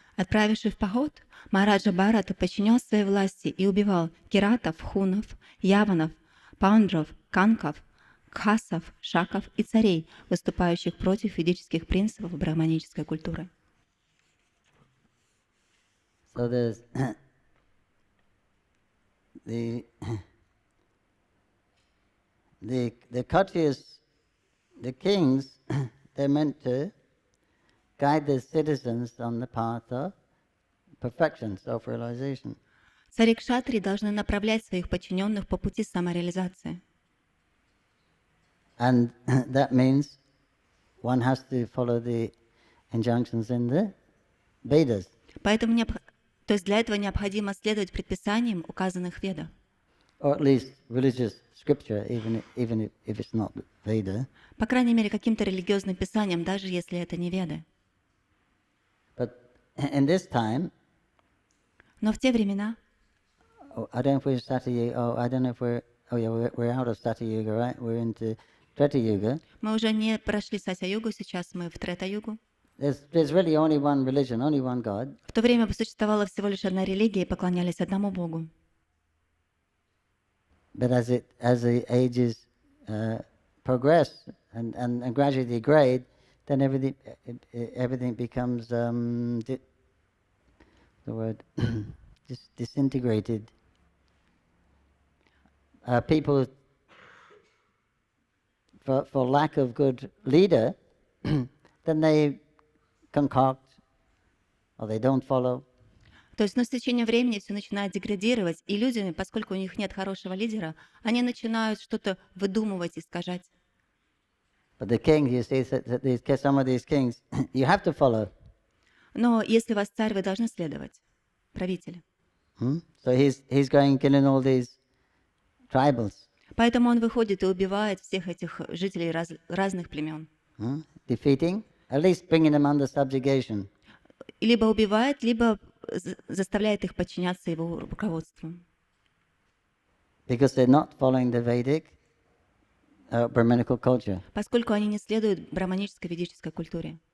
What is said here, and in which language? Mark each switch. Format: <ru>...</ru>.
<ru>Отправившись в поход, Махараджа Бхарата подчинял своей власти и убивал киратов, хунов, яванов, паундров, канков, кхасов, шаков и царей, выступающих против ведических принципов брахманической культуры.</ru> <en>So there's the Khatris, the kings, they're meant to guide the citizens on the path of perfection, self-realization.</en> <ru>Цари кшатрии должны направлять своих подчиненных по пути самореализации.</ru> <en>And that means one has to follow the injunctions in the Vedas.</en> <ru>Поэтому то есть для этого необходимо следовать предписаниям, указанных в Ведах.</ru> <en>Or at least religious scripture, even if it's not Veda.</en> <ru>По крайней мере, каким-то религиозным писаниям, даже если это не Веды.</ru> <en>But in this time,</en> <ru>Но в те времена,</ru> <en>I don't know if we're Satya. I don't know if we're. Oh yeah, we're out of Satya Yuga, right? We're into Treta Yuga.</en> <ru>мы уже не прошли Сатя-югу, сейчас мы в Трета-югу.</ru> <en>There's really only one religion, only one God.</en> <ru>В то время существовала всего лишь одна религия и поклонялись одному Богу.</ru> <en>But as the ages progress and gradually degrade, then everything becomes the word disintegrated. People, for lack of good leader, then they concoct or they don't follow.</en> <ru>То есть, с течением времени все начинает деградировать, и люди, поскольку у них нет хорошего лидера, они начинают что-то выдумывать, искажать.</ru> <en>But the king, you see, some of these kings, you have to follow.</en> <ru>Но если вас царь, вы должны следовать, правитель.</ru> <en>So he's going killing all these tribals.</en> <ru>Поэтому он выходит и убивает всех этих жителей разных племен.</ru> <en>Defeating, at least bringing them under subjugation.</en> <ru>Либо убивает, либо заставляет их подчиняться его руководству.</ru> <en>Because they're not following the Vedic Brahminical culture.</en> <ru>Поскольку они не следуют браманической ведической культуре.</ru>